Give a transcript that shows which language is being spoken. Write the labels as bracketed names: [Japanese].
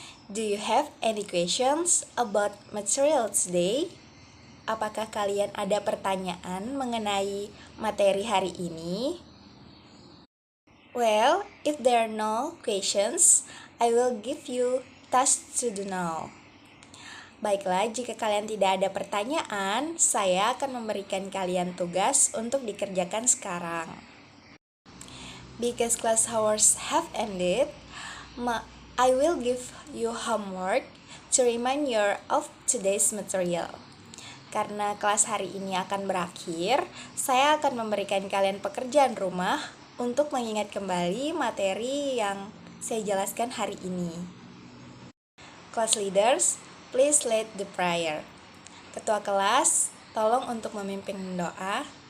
[English] Do you have any questions about material today? [Indonesian] Apakah kalian ada pertanyaan mengenai materi hari ini? [English] Well, if there are no questions, I will give you task to do now. [Indonesian] Baiklah, jika kalian tidak ada pertanyaan, saya akan memberikan kalian tugas untuk dikerjakan sekarang. [English] Because class hours have ended, I will give you homework to remind you of today's material. [Indonesian] Karena kelas hari ini akan berakhir, saya akan memberikan kalian pekerjaan rumah untuk mengingat kembali materi yang saya jelaskan hari ini. [English] Class leaders, please lead the prayer. [Indonesian] Ketua kelas, tolong untuk memimpin doa.